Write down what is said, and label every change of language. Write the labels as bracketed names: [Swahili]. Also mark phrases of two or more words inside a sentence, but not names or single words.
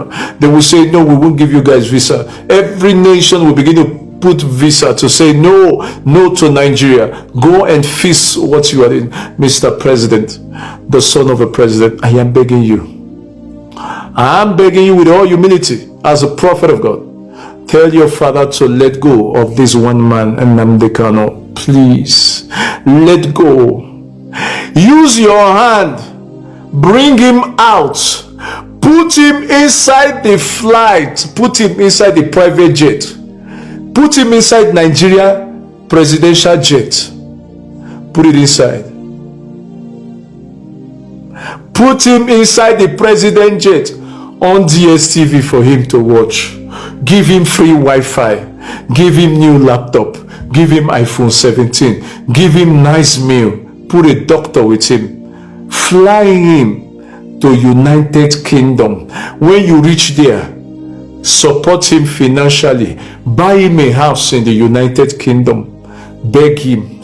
[English] They will say, no, we won't give you guys visa. Every nation will begin to put visa to say no to Nigeria. Go and fix what you are in. Mr. President, the son of a president, I am begging you. I am begging you with all humility as a prophet of God. Tell your father to let go of this one man, Nnamdi Kanu. Please, let go. Use your hand. Bring him out. Put him inside the flight. Put him inside the private jet. Put him inside Nigeria presidential jet. Put it inside. Put him inside the president jet on DSTV for him to watch. Give him free Wi-Fi. Give him new laptop. Give him iPhone 17. Give him nice meal. Put a doctor with him. Fly him to United Kingdom. When you reach there, support him financially. Buy him a house in the United Kingdom. Beg him.